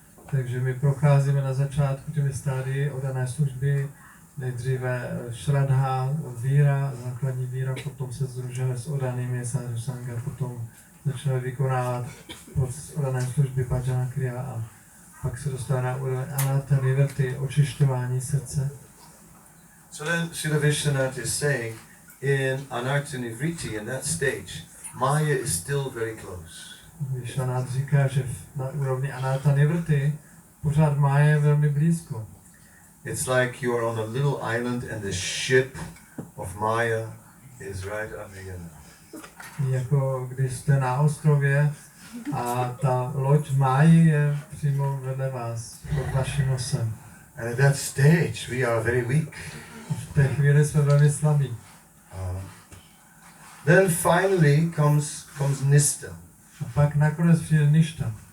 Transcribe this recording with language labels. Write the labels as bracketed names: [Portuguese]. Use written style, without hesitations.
[Czech] Takže my procházíme na začátku těmi stádii oddané služby, nejdříve šradha, víra, základní víra, potom se sdružujeme s oddanými Sadhu Sangha, potom začneme vykonávat proces oddané služby Bhajana Kriya a pak se dostává na úroveň Anartha Nivriti, očišťování srdce. [English] So then Srila Vishwanath is saying, in Anartha Nivriti, in that stage, Maya is still very close. [Czech] Vishwanath říká, že na úrovni Anartha Nivriti pořád Maya je velmi blízko. [English] It's like you are on a little island and the ship of Maya is right under you. [Czech] Jako když jste na ostrově a ta loď Máji je přímo vedle vás, pod vaším nosem. [English] And at that stage we are very weak. [Czech] V té chvíli jsme velmi slabí. [English] Then finally comes Nista. [Czech] A pak nakonec přijde ništa,